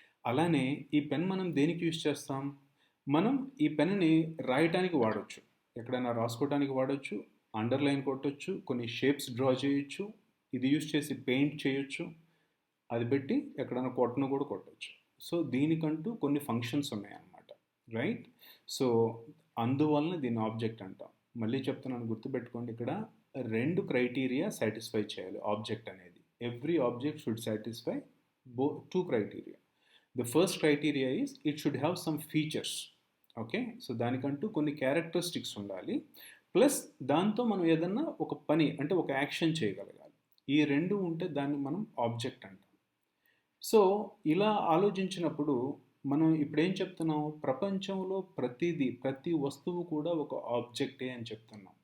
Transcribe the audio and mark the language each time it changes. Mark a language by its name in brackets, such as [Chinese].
[Telugu] అలానే ఈ పెన్ మనం దేనికి యూజ్ చేస్తాం? మనం ఈ పెన్ని రాయటానికి వాడచ్చు, ఎక్కడైనా రాసుకోవడానికి వాడచ్చు, అండర్లైన్ కొట్టచ్చు, కొన్ని షేప్స్ డ్రా చేయొచ్చు, ఇది యూజ్ చేసి పెయింట్ చేయొచ్చు, అది పెట్టి ఎక్కడైనా కొట్టను కూడా కొట్టచ్చు. సో దీనికంటూ కొన్ని ఫంక్షన్స్ ఉన్నాయన్నమాట, రైట్? సో అందువలన దీన్ని ఆబ్జెక్ట్ అంటాం. మళ్ళీ చెప్తున్నాను, గుర్తుపెట్టుకోండి, ఇక్కడ 2 క్రైటీరియా సాటిస్ఫై చేయాలి ఆబ్జెక్ట్ అనేది. [English] Every object should satisfy 2 criteria. The first criteria is it should have some features. [Telugu] Okay, so దానికంటూ కొన్ని క్యారెక్టరిస్టిక్స్ ఉండాలి. ప్లస్ దాంతో మనం ఏదన్నా ఒక పని అంటే ఒక యాక్షన్ చేయగలగాలి. ఈ 2 ఉంటే దాన్ని మనం ఆబ్జెక్ట్ అంటాం. సో ఇలా ఆలోచించినప్పుడు మనం ఇప్పుడేం చెప్తున్నాం? ప్రపంచంలో ప్రతి వస్తువు కూడా ఒక ఆబ్జెక్టే అని చెప్తున్నాం.